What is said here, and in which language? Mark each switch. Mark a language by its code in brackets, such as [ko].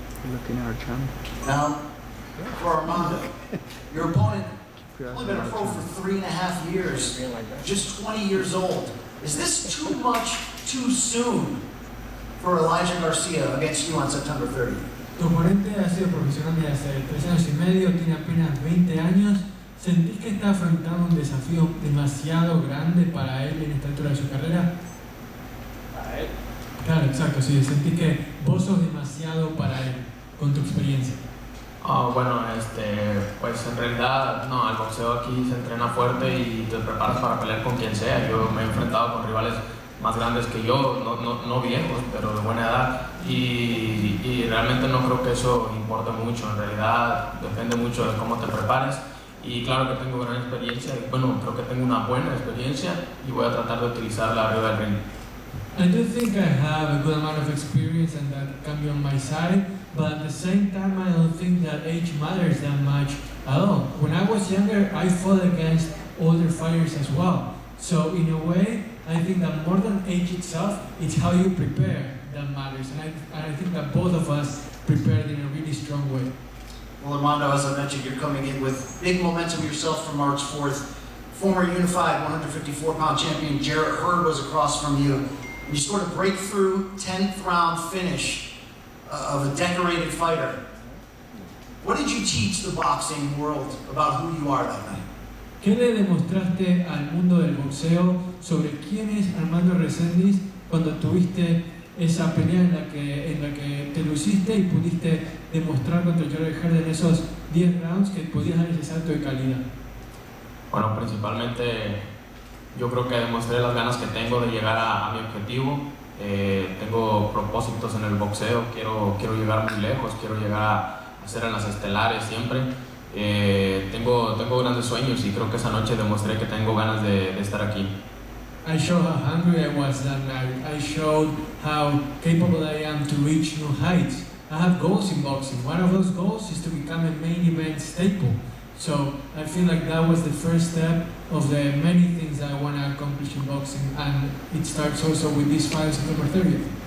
[en] Looking at our channel. Now, for Armando, your opponent only been a pro for 3.5 years, just 20 years old. Is this too much too soon for Elijah Garcia against you on September 30th? [es] Tu oponente ha sido profesional desde hace 3 años y medio, tiene apenas 20 años. ¿Sentís que está afrontando un desafío demasiado grande para él en esta altura de su carrera? ¿Para él? Claro, exacto, sí. ¿Sentís que vos sos demasiado para él con tu experiencia? Bueno, pues en realidad no, el boxeo aquí se entrena fuerte y te preparas para pelear con quien sea. Yo me he enfrentado con rivales más grandes que yo, no viejos, pero de buena edad, y realmente no creo que eso importe mucho. En realidad depende mucho de cómo te prepares, y claro que tengo gran experiencia, y bueno, creo que tengo una buena experiencia y voy a tratar de utilizarla arriba del ring. [en] I do think I have a good amount of experience and that can be on my side, but at the same time I don't think that age matters that much at all. When I was younger, I fought against older fighters as well. So in a way, I think that more than age itself, it's how you prepare that matters. And I think that both of us prepared in a really strong way. Well, Armando, as I mentioned, you're coming in with big momentum yourself from March 4th. Former unified 154-pound champion Jarrett Hurd was across from you. You scored a breakthrough 10th round finish of a decorated fighter. What did you teach the boxing world about who you are that night? [es] ¿Qué le demostraste al mundo del boxeo sobre quién es Armando Resendiz cuando tuviste esa pelea en la que te luciste y pudiste demostrar contra Jarrett Hurd en esos 10 rounds que podías dar ese salto de calidad? Bueno, principalmente yo creo que demostré las ganas que tengo de llegar a mi objetivo. Tengo propósitos en el boxeo, quiero llegar muy lejos, quiero llegar a ser en las estelares siempre. Tengo grandes sueños y creo que esa noche demostré que tengo ganas de estar aquí. [en] I showed how hungry I was that night. I showed how capable I am to reach new heights. I have goals in boxing. One of those goals is to become a main event staple. So I feel like that was the first step of the many things that I want to accomplish in boxing, and it starts also with this fight on September 30th.